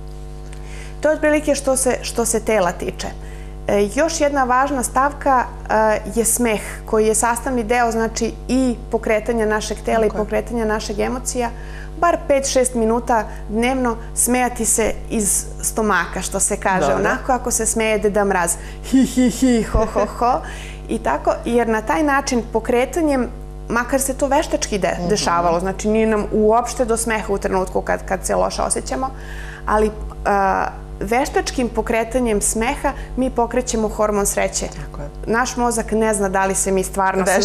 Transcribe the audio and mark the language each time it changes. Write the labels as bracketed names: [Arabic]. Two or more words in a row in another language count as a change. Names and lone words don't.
[Serbian] To je otprilike što se tela tiče. Još jedna važna stavka je smeh, koji je sastavni deo, znači, i pokretanja našeg tela i pokretanja našeg emocija. Bar 5-6 minuta dnevno smejati se iz stomaka, što se kaže. Onako ako se smeje Deda Mraz. Hi, hi, hi, ho, ho, ho. I tako, jer na taj način pokretanjem, makar se to veštački dešavalo, znači nije nam uopšte do smeha u trenutku kad se loše osjećamo, ali veštačkim pokretanjem smeha mi pokrećemo hormon sreće. Naš mozak ne zna da li se mi stvarno smejemo.